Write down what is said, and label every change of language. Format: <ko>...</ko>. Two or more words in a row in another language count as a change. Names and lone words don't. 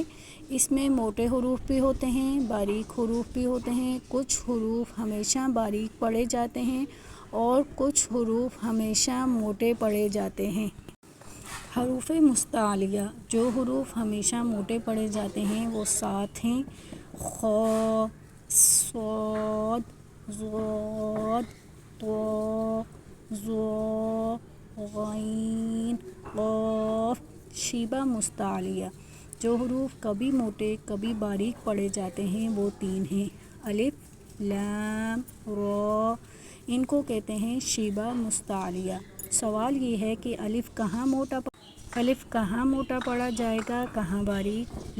<ur>اس میں موٹے حروف بھی ہوتے ہیں، باریک حروف بھی ہوتے ہیں۔ کچھ حروف ہمیشہ باریک پڑھے جاتے ہیں اور کچھ حروف ہمیشہ موٹے پڑھے جاتے ہیں۔ حروف مستعلیہ جو حروف ہمیشہ موٹے پڑھے جاتے ہیں وہ 7 ہیں: خ، ص، ض، ط، ظ، غ، ق۔ شبہ مستعلیہ جو حروف کبھی موٹے کبھی باریک پڑھے جاتے ہیں وہ 3 ہیں: الف، لام، را۔ ان کو کہتے ہیں شبہ مستعلیہ۔ سوال یہ ہے کہ الف کہاں موٹا پڑھا جائے گا، کہاں باریک؟</ur>